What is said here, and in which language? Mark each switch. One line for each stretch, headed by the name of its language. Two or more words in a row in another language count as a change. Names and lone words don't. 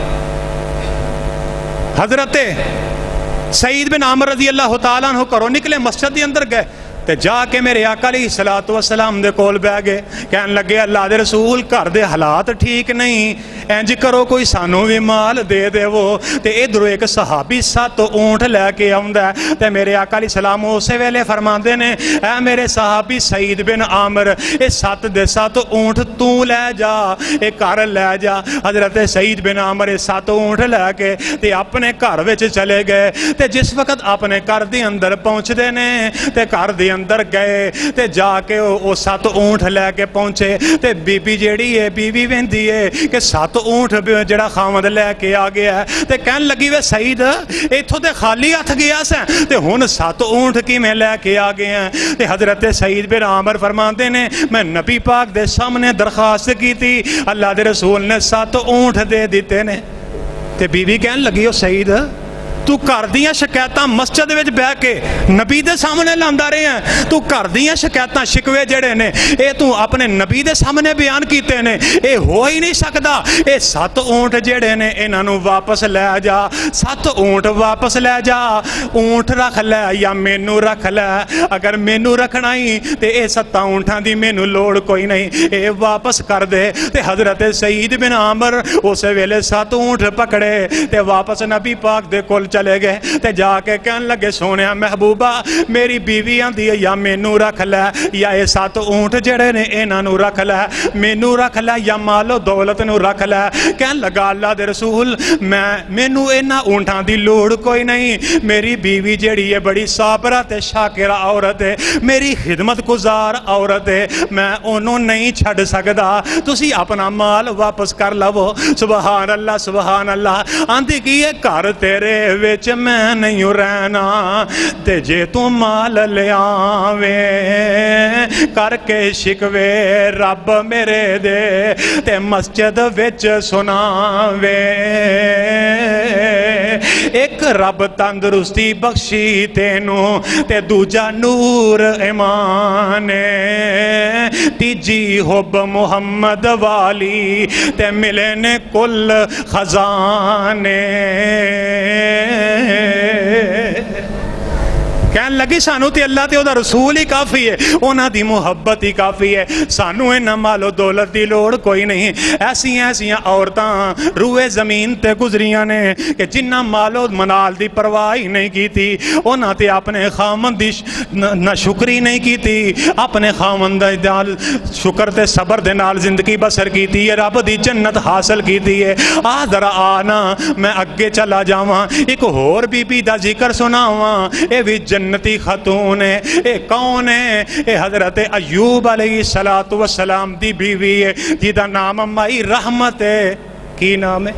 Punjabi: حضرت سعید بن عامر
Arabic: رضی اللہ تعالیٰ عنہ
Punjabi: گھروں نکلے، مسجد دے اندر گئے تے جا کے میرے آقا
Arabic: علیہ الصلوۃ والسلام
Punjabi: دے کول بیٹھ گئے. کہن لگے اللہ دے رسول گھر دے حالات ٹھیک نہیں، انج کرو کوئی سانو بھی مال دے دے. وہ تے ادھروں ایک صحابی 7 اونٹ لے کے آوندا ہے تے میرے آقا
Arabic: علیہ السلام
Punjabi: اسی ویلے فرماندے نے اے میرے صحابی سعید بن عامر، اے 7 دے 7 اونٹ تو لے جا، اے گھر لے جا. حضرت سعید بن عامر 7 اونٹ لے کے تے اپنے گھر وچ چلے گئے تے جس وقت اپنے گھر دے اندر پہنچدے نے تے گھر دے اندر گئے تے جا کے وہ 7 اونٹ لے کے پہنچے تے بی بی جیڑی ہے بیوی ویندی ہے کہ 7 اونٹ جڑا خاوند لے کے آ گیا ہے تے کہن لگی وے سعید ایتھوں تے خالی ہاتھ گیا سا تے ہن 7 اونٹ کیویں لے کے آ گئے ہیں؟ تے حضرت سعید بن عامر فرماندے نے میں نبی پاک دے سامنے درخواست کی تھی، اللہ دے رسول نے 7 اونٹ دے دیتے نے. تے بیوی کہن لگی او سعید تو گھر دیاں شکایتاں مسجد وچ بیٹھ کے نبی دے سامنے لاندا رہے ہیں، تو گھر دیاں شکایتاں شکوے جڑے نے اے تو اپنے نبی دے سامنے بیان کیتے نے، اے ہو ہی نہیں سکدا. اے 7 اونٹ جڑے نے انہاں نوں واپس لے جا، 7 اونٹ واپس لے جا. اونٹ رکھ لے یا مینوں رکھ لے، اگر مینوں رکھنا ہی تے اے 7 اونٹاں دی مینوں لوڑ کوئی نہیں، اے واپس کر دے. تے حضرت سعید بن عامر اس ویلے 7 اونٹ پکڑے تے واپس نبی پاک دے کول چلے گئے تے جا کے کہن لگے سونیا محبوبہ میری بیوی آندی ہے یا مینوں رکھ لے یا اے 7 اونٹ جڑے نے انہاں نوں رکھ لے، مینوں رکھ لے یا مال و دولت نوں رکھ لے. کہن لگا اللہ دے رسول مینوں انہاں اونٹاں دی لوڑ کوئی نہیں، میری بیوی جڑی ہے بڑی صابرہ تے شاکرہ عورت ہے، میری خدمت گزار عورت ہے، میں انہوں نہیں چھڑ سکدا، تسی اپنا مال واپس کر لو.
Arabic: سبحان اللہ سبحان اللہ.
Punjabi: آندی کی ہے گھر تیرے وچ میں نہیں رہنا تے جے تو مال لے آویں کر کے شکوے رب میرے دے تے مسجد وچ سناویں. ایک رب تندرستی بخشی تینوں تے دوجا نور ایمان، تیجی حب محمد والی تے ملے نے کل خزانے. کہن لگی سانو تے اللہ تے او دا رسول ہی کافی ہے، انہاں دی محبت ہی کافی ہے، سانو انہاں مال و دولت دی لوڑ کوئی نہیں. ایسیاں عورتاں روئے زمین تے گزریاں نے کہ جنہاں مال و منال دی پرواہ ہی نہیں کی تھی، انہاں تے اپنے خامن دی نہ شکری نہیں کی تھی، اپنے خامن دے نال شکر تے صبر دے نال زندگی بسر کی تھی، رب دی جنت حاصل کی تھی ہے. آ ذرا آنا میں اگے چلا جاواں ایک ہور بی بی دا ذکر سناواں، اے بھی جنتی خاتون ہے. اے کون ہے؟ اے حضرت ایوب
Arabic: علیہ الصلوۃ والسلام
Punjabi: دی بیوی ہے جیدا نام مائی رحمت ہے.